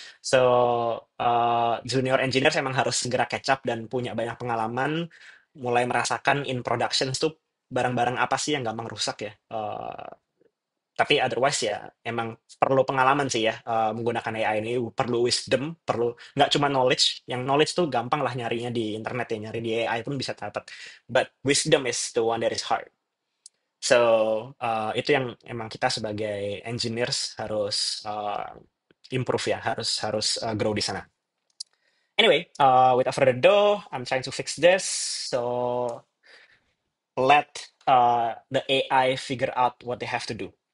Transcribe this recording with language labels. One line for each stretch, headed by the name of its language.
Indonesian: So, junior engineers emang harus segera
English: catch up
Indonesian: dan punya banyak pengalaman, mulai merasakan
English: in production
Indonesian: tuh barang-barang apa sih yang gampang rusak ya. Tapi otherwise ya emang perlu pengalaman sih ya, menggunakan AI ini perlu wisdom, perlu nggak cuma knowledge. Yang knowledge tuh gampang lah nyarinya di internet ya, nyari di AI pun bisa dapat.
English: But wisdom is the one that is hard.
Indonesian: So itu yang emang kita sebagai engineers harus improve ya, harus harus grow di sana.
English: Anyway, without further ado, I'm trying to fix this. So let the AI figure out what they have to do.